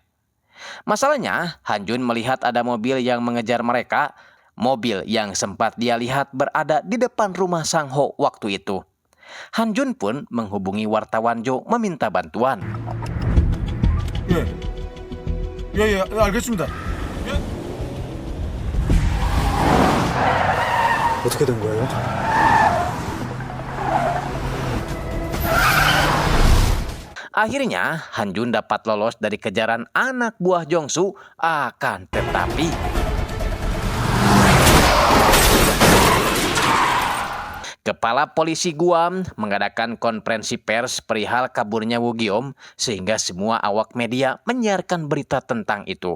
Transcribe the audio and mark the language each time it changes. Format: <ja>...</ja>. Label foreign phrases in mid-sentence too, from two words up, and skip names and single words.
<id>Masalahnya, Hanjun melihat ada mobil yang mengejar mereka, mobil yang sempat dia lihat berada di depan rumah Sang Ho waktu itu. Hanjun pun menghubungi wartawan Jo meminta bantuan.</id> <ko>알겠습니다. 어떻게 된 거예요?</ko> <id>Akhirnya, Hanjun dapat lolos dari kejaran anak buah Jong-soo, akan tetapi Kepala Polisi Guam mengadakan konferensi pers perihal kaburnya Woo Gi-yom sehingga semua awak media menyiarkan berita tentang itu.</id>